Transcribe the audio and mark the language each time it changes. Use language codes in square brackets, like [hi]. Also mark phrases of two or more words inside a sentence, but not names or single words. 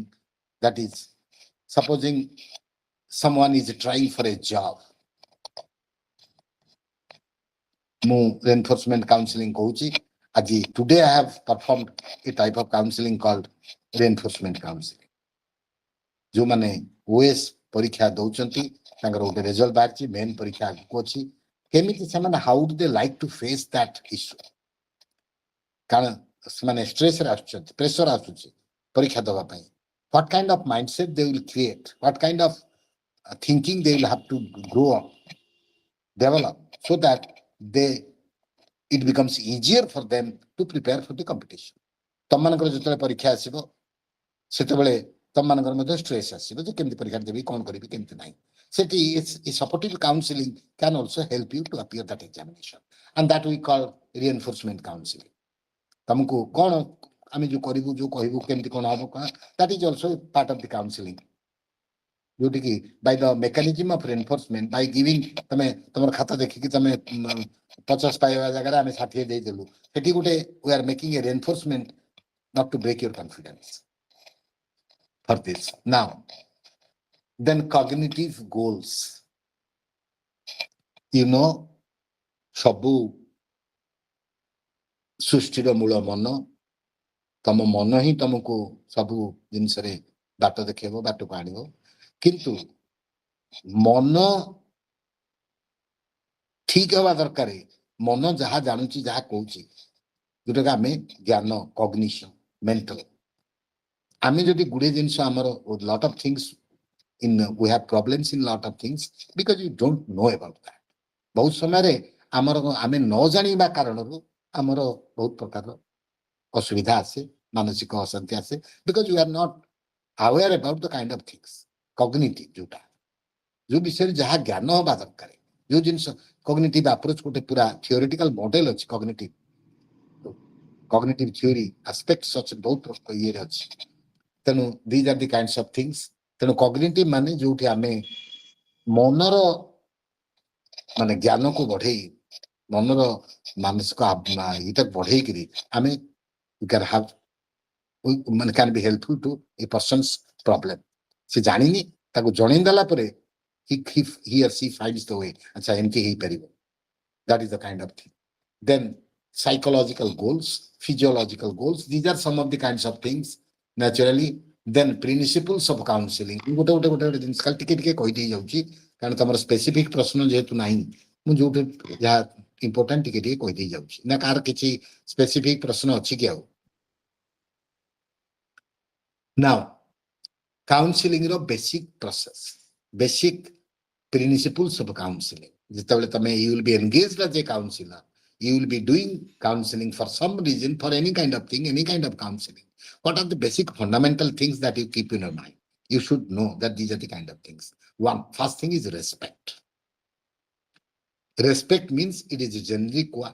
[en] That is, supposing someone is trying for a job, ମୁଁ reinforcement counseling [or] କହୁଛି ଆଜି. [en] Today I have performed a type of counseling called reinforcement counseling. [or] ଯୋଉମାନେ OS ପରୀକ୍ଷା ଦଉଛନ୍ତି ତାଙ୍କର ଗୋଟେ ରେଜଲ୍ଟ ବାହାରିଛି, ମେନ୍ ପରୀକ୍ଷା ଆଗକୁ ଅଛି, କେମିତି ସେମାନେ [en] how do they like to face that issue. [or] କାରଣ ସେମାନେ ଷ୍ଟ୍ରେସରେ ଆସୁଛନ୍ତି, ପ୍ରେସର ଆସୁଛି ପରୀକ୍ଷା ଦେବା ପାଇଁ. [en] What kind of mindset they will create, what kind of thinking they will have to grow up, develop, so that it becomes easier for them to prepare for the competition. [or] ତମମାନଙ୍କର ଯେତେବେଳେ ପରୀକ୍ଷା ଆସିବ ସେତେବେଳେ ତମମାନଙ୍କର ମଧ୍ୟ ଷ୍ଟ୍ରେସ୍ ଆସିବ ଯେ କେମିତି ପରୀକ୍ଷା ଦେବି, କ'ଣ କରିବି, କେମିତି ନାହିଁ. [en] ସେଠି supportive counseling can also help you to appear that examination, and that we call reinforcement counseling. [or] ତମକୁ କ'ଣ ଆମେ ଯୋଉ କରିବୁ, ଯୋଉ କହିବୁ କେମିତି କ'ଣ ହବ, [en] that is also part of the counseling. ଯୋଉଠିକି by the mechanism of reinforcement, by giving, [or] ତମେ ତମର ଖାତା ଦେଖିକି ତମେ 50 ପାଇବା ଜାଗାରେ ଆମେ 60 ଦେଇଦେଲୁ, ସେଠି ଗୋଟେ [en] we are making a reinforcement not to break your confidence for this. Now then cognitive goals, you know, [or] ସବୁ ସୃଷ୍ଟିର ମୂଳ ମନ, ତମ ମନ ହିଁ ତମକୁ ସବୁ ଜିନିଷରେ ବାଟ ଦେଖେଇବ, ବାଟକୁ ଆଣିବ. କିନ୍ତୁ ମନ ଠିକ ହେବା ଦରକାର. ମନ ଯାହା ଜାଣୁଛି, ଯାହା କହୁଛି, ଯୋଉଟାକି ଆମେ ଜ୍ଞାନ, [en] cognition, mental. [or] ଆମେ ଯଦି ଗୁଡେ ଜିନିଷ ଆମର [en] lot of things we have problems in lot of things because you don't know about that. [or] ବହୁତ ସମୟରେ ଆମର ଆମେ ନ ଜାଣିବା କାରଣରୁ ଆମର ବହୁତ ପ୍ରକାର ଅସୁବିଧା ଆସେ, ମାନସିକ ଅଶାନ୍ତି ଆସେ, [en] because you are not aware about the kind of things. [or] Cognitive ଯୋଉଟା, ଯୋଉ ବିଷୟରେ ଯାହା ଜ୍ଞାନ ହେବା ଦରକାର, ଯୋଉ ଜିନିଷ [en] cognitive approach [or] ଗୋଟେ ପୁରା [en] theoretical model [or] ଅଛି. [en] cognitive theory aspects [or] ଅଛି, ବହୁତ ଇଏରେ ଅଛି. [en] ତେଣୁ these are the kinds of things. [or] ତେଣୁ cognitive ମାନେ ଯୋଉଠି ଆମେ ମନର ମାନେ ଜ୍ଞାନକୁ ବଢେଇ, ମନର ମାନସିକ ଏଇଟାକୁ ବଢେଇକିରି ଆମେ ମାନେ [en] can be helpful to a person's problem. [or] ସେ ଜାଣିନି, ତାକୁ ଜଣେଇ ଦେଲା ପରେ [en] he or she finds the way. [or] ଆଚ୍ଛା ଏମିତି ହେଇପାରିବ. [en] That is the kind of thing. Then psychological goals, physiological goals, these are some of the kinds of things naturally. Then principles of counseling. [or] ଗୋଟେ ଜିନିଷ ଖାଲି ଟିକେ ଟିକେ କହିଦେଇ ଯାଉଛି କାରଣ ତମର ସ୍ପେସିଫିକ ପ୍ରଶ୍ନ ଯେହେତୁ ନାହିଁ, ମୁଁ ଯୋଉଠି ଯାହା ଇମ୍ପୋର୍ଟାଣ୍ଟ ଟିକେ ଟିକେ କହିଦେଇ ଯାଉଛି. ନା କାହାର କିଛି ସ୍ପେସିଫିକ ପ୍ରଶ୍ନ ଅଛି କି ଆଉ? [en] Now counseling ର basic process, basic principles of counseling. [or] ଯେତେବେଳେ ତମେ [en] you will be engaged as a counselor, you will be doing counseling for some reason, for any kind of thing, any kind of counseling. What are the basic fundamental things that you keep in your mind? You should know that these are the kind of things. First thing is respect. Respect means it is a generic one.